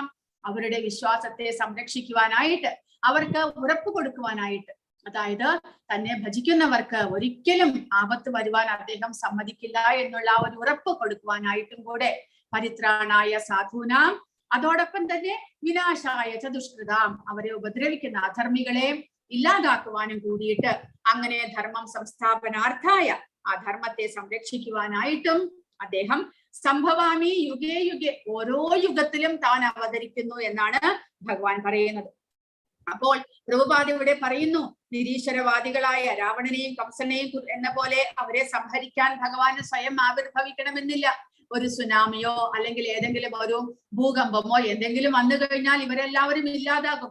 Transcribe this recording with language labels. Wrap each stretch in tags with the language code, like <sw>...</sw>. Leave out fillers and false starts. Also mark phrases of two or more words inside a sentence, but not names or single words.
<ml>അവരുടെ വിശ്വാസത്തെ സംരക്ഷിക്കുവാനായിട്ട്, അവർക്ക് ഉറപ്പ് കൊടുക്കുവാനായിട്ട്, അതായത് തന്നെ ഭജിക്കുന്നവർക്ക് ഒരിക്കലും ആപത്ത് വരുവാൻ അദ്ദേഹം സമ്മതിക്കില്ല എന്നുള്ള ആ ഒരു ഉറപ്പ് കൊടുക്കുവാനായിട്ടും കൂടെ</ml> <sa>പരിത്രാണായ സാധൂനാം,</sa> <ml>അതോടൊപ്പം തന്നെ</ml> <sa>വിനാശായ ച ദുഷ്കൃതാം,</sa> <ml>അവരെ ഉപദ്രവിക്കുന്ന അധർമ്മികളെ ഇല്ലാതാക്കുവാനും കൂടിയിട്ട്, അങ്ങനെ</ml> <sa>ധർമ്മം സംസ്ഥാപനാർത്ഥായ,</sa> <ml>ആ ധർമ്മത്തെ സംരക്ഷിക്കുവാനായിട്ടും അദ്ദേഹം</ml> <sa>സംഭവാമി യുഗേ യുഗേ,</sa> <ml>ഓരോ യുഗത്തിലും താൻ അവതരിക്കുന്നു എന്നാണ് ഭഗവാൻ പറയുന്നത്. അപ്പോൾ പ്രഭുപാദ ഇവിടെ പറയുന്നു, നിരീശ്വരവാദികളായ രാവണനെയും കംസനെയും എന്ന പോലെ അവരെ സംഹരിക്കാൻ ഭഗവാന് സ്വയം ആവിർഭവിക്കണമെന്നില്ല. ഒരു സുനാമിയോ അല്ലെങ്കിൽ ഏതെങ്കിലും ഒരു ഭൂകമ്പമോ എന്തെങ്കിലും വന്നു കഴിഞ്ഞാൽ ഇവരെല്ലാവരും ഇല്ലാതാകും.</ml>